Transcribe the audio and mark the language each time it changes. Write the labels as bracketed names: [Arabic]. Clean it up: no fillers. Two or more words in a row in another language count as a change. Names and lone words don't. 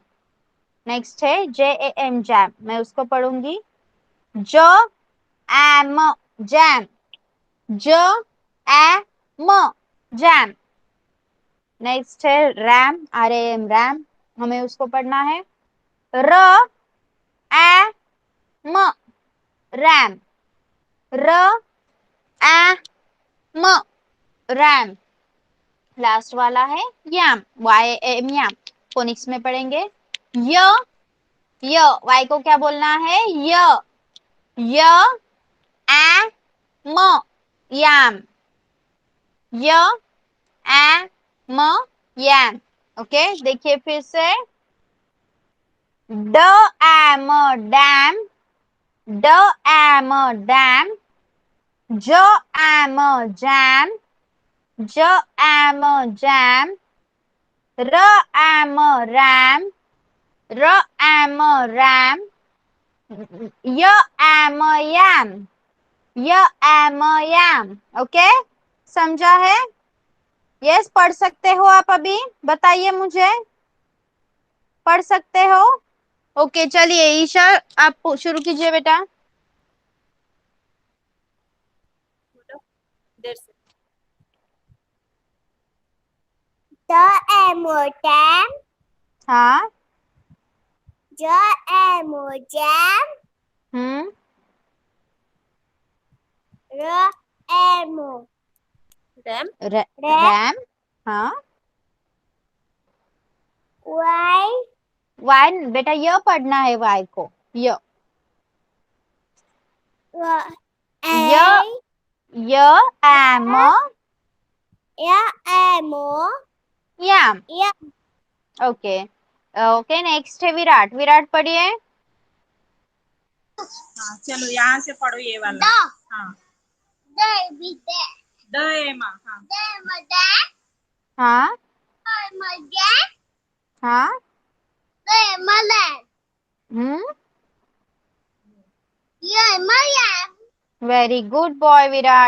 [Hindi] नेक्स्ट है JAM जैम, मैं उसको पढ़ूंगी ज ए म जैम, ज ए म जैम। नेक्स्ट है RAM, RAM रैम, हमें उसको पढ़ना है र ए म रैम, र ए म रैम। लास्ट वाला है याम, YAM याम, फोनिक्स में पढ़ेंगे। य वाई को क्या बोलना है, य ए म याम, य ए म याम। ओके, देखिए फिर से, ड ए म डैम, ड ए म डैम, ज ए म जैम, ज ए म जैम, र ए म रैम, र ए म रैम, य ए म याम, य ए म याम। ओके, समझा है। यस, पढ़ सकते हो आप, अभी बताइए मुझे, पढ़ सकते हो। ओके चलिए ईशा आप शुरू कीजिए बेटा। बोलो देर से। [English] the jam, [Hindi] हाँ, [English] the jam, हम्म, the रैम [Hindi] रैम, हाँ, [English] y, [Hindi] वाई बेटा य पढ़ना है, वाई को य, य [English] a, [Hindi] य एम [English] yeah, mo, [Hindi] याम। [English] yeah, okay okay, [Hindi] नेक्स्ट है विराट। विराट पढ़िए। हाँ चलो यहाँ से पढ़ो ये वाला। हाँ द एमा। हाँ हाँ हाँ। हम्म। [English] very good boy [Hindi] विराट।